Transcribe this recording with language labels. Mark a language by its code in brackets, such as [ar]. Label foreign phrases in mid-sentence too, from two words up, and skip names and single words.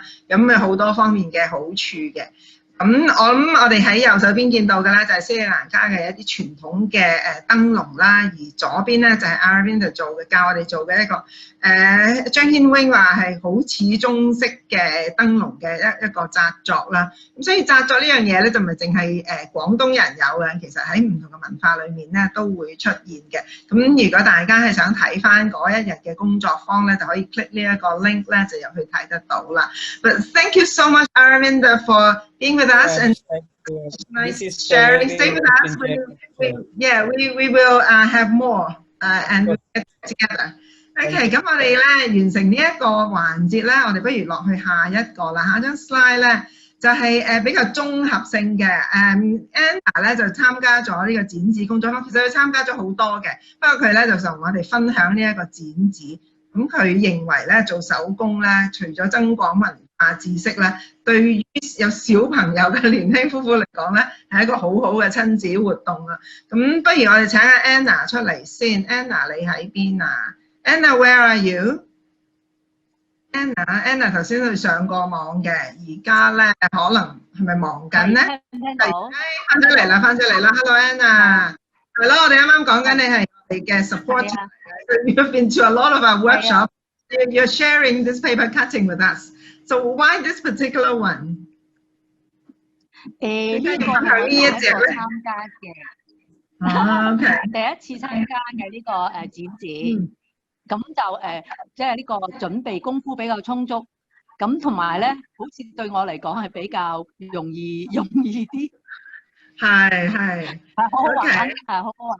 [yue] 咁好多方面嘅好處嘅。咁我諗我哋喺右手邊見到嘅咧就係斯里蘭卡嘅一啲傳統嘅燈籠啦，而左邊咧就係 Aravind 做嘅，教我哋做嘅一個張軒 wing 話係好似中式嘅燈籠嘅一個紮作啦。咁所以紮作呢樣嘢咧就唔係淨係廣東人有嘅，其實喺唔同嘅文化裏面咧都會出現嘅。咁如果大家係想睇翻嗰一日嘅工作坊咧，就可以 click 呢一個 link 咧就入去睇得到啦。 [en] But thank you so much, Aravind, for being with us and nice sharing. Stay with us. We will have more and we'll get together. [yue] OK， 咁我哋咧完成呢一個環節咧，我哋不如落去下一個啦。下張 slide 咧就係比較綜合性嘅。Anna 咧就參加咗呢個剪紙工作坊，其實佢參加咗好多嘅，不過佢咧就同我哋分享呢一個剪紙。咁佢認為咧做手工咧，除咗增廣文化知識咧，對於有小朋友嘅年輕夫婦嚟講咧，係一個好好嘅親子活動啊！咁不如我哋請阿 Anna 出嚟先。Anna 你喺邊啊 ？Anna， [en] where are you？ [yue] Anna 頭先去上過網嘅，而家咧可能係咪忙緊咧？翻出嚟啦！Hello Anna， 係咯，我哋啱啱講緊你係我哋嘅 support。 [en] You've been to a lot of our workshops. You're sharing this paper cutting with us. So why this particular one? [yue] 呢個係我第一個參加嘅，第一次參加嘅呢個剪紙，咁就即係呢個準備功夫比較充足，咁同埋咧，好似對我嚟講係比較容易啲，係好好玩，係好好玩。